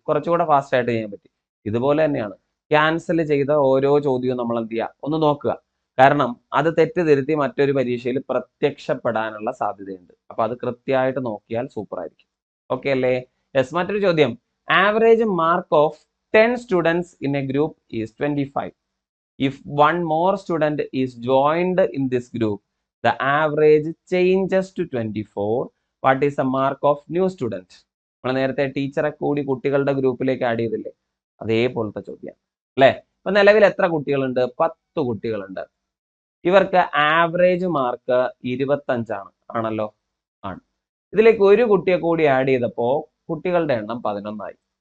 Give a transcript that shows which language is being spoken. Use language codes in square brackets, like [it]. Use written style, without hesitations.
[ml] കുറച്ചുകൂടെ ഫാസ്റ്റ് ആയിട്ട് ചെയ്യാൻ പറ്റി. ഇതുപോലെ തന്നെയാണ് ക്യാൻസൽ ചെയ്ത ഓരോ ചോദ്യവും നമ്മൾ എന്ത് ചെയ്യുക? ഒന്ന് നോക്കുക. കാരണം അത് തെറ്റ് തിരുത്തി മറ്റൊരു പരീക്ഷയിൽ പ്രത്യക്ഷപ്പെടാനുള്ള സാധ്യതയുണ്ട്. അപ്പൊ അത് കൃത്യമായിട്ട് നോക്കിയാൽ സൂപ്പർ ആയിരിക്കും. ഓക്കെ അല്ലേ? യെസ്. മറ്റൊരു ചോദ്യം. [en] Average mark of 10 students in a group is 25. If one more student is joined in this group, the average changes to 24. What is the mark of new student? [ml] നമ്മൾ നേരത്തെ ടീച്ചറെ കൂടി കുട്ടികളുടെ ഗ്രൂപ്പിലേക്ക് ആഡ് ചെയ്തില്ലേ? അതേപോലത്തെ ചോദ്യം അല്ലേ? ഇപ്പൊ നിലവിൽ എത്ര കുട്ടികളുണ്ട്? 10 കുട്ടികളുണ്ട്. ഇവർക്ക് ആവറേജ് മാർക്ക് 25 ആണ്. ആണല്ലോ? ആണ്. ഇതിലേക്ക് ഒരു കുട്ടിയെ കൂടി ആഡ് ചെയ്തപ്പോ കുട്ടികളുടെ എണ്ണം 11 ആയി.